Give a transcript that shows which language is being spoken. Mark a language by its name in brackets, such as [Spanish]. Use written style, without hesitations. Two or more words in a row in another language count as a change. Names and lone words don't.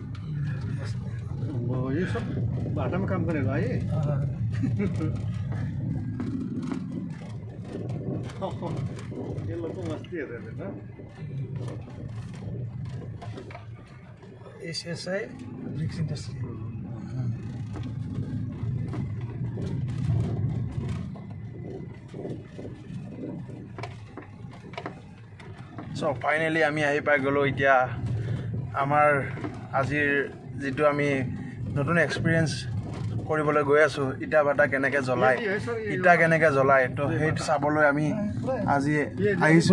[Hindi] ये सब बाटा में काम करेगा ये। ये लोग तो मस्ती है ना। [English] SSI bricks industry. [Assamese] চ' ফাইনেলি আমি আহি পাই গ'লোঁ। এতিয়া আমাৰ আজিৰ যিটো আমি নতুন এক্সপিৰিয়েঞ্চ কৰিবলৈ গৈ আছোঁ, ইটা ভাটা কেনেকৈ জ্বলায়, তো সেইটো চাবলৈ আমি আজি আহিছোঁ।